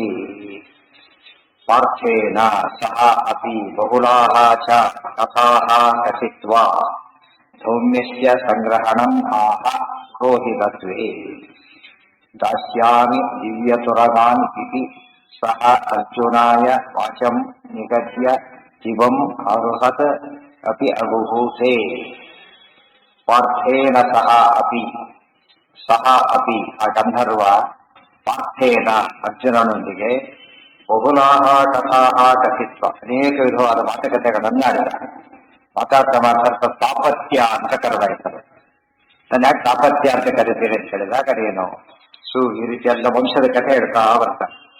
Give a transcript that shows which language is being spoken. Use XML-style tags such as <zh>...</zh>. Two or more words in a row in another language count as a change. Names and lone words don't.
<sa>ಪಾರ್ಥೇನ ಸಹ ಅಪಿ ಬಹುಲಾಃ ಚ ಕಥಾಃ ಕಥಿತ್ವಾ ಸೌಮ್ಯಸ್ಯ ಸಂಗ್ರಹಣಂ ಆಹ ಪುರೋಹಿತತ್ವೇ ದಾಸ್ಯಾಮಿ ದಿವ್ಯತುರಗಾನ್ ಇತಿ ಸಹ ಅರ್ಜುನಾಯ ವಾಚಂ ನಿಗದ್ಯ ಇವಂ ಅರುಹತ್ ಅಪಿ ಅಗುಹೂತೆ. ಪಾರ್ಥೇನ ಸಹ ಅಪಿ ಆ ಗಂಧರ್ವ ಪಾರ್ಥೇನ ಅರ್ಜುನನೊಂದಿಗೆ ಬಹುಲಾಹ ಕಥಾಹ ಕಥಿತ್ವ</sa> <kn>ಅನೇಕ ವಿಧವಾದ ಮಾತುಕತೆಗಳನ್ನಾಡಿದ. ಮಾತಾಡ್ತಾ ತಾಪತ್ಯ ಅಂತ ಕರೆದಾಯ್ತಾರೆ. ನಾನು ಯಾಕೆ ತಾಪತ್ಯ ಅಂತ ಕರಿತೀನಿ ಅಂತ ಹೇಳಿದಾಗ ಅದೇನು ಈ ರೀತಿ ಎಲ್ಲ ವಂಶದ ಕಥೆ ಹೇಳ್ತಾ ಬರ್ತಾರೆ.</kn>